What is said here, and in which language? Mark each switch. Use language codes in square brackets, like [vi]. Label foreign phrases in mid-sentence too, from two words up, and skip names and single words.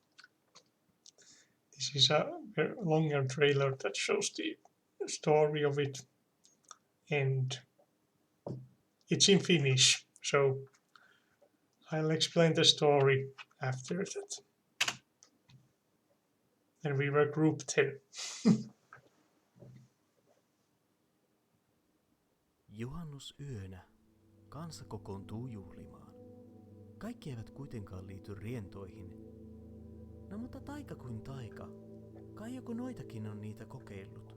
[en] This is a longer trailer that shows the story of it. And it's in Finnish. So I'll explain the story after that. And we were group 10. [fi] Juhannusyönä kansa kokoontuu juhlimaan. Kaikki eivät kuitenkaan liity rientoihin. No mutta taika kuin taika. Kai joku noitakin on niitä kokeillut.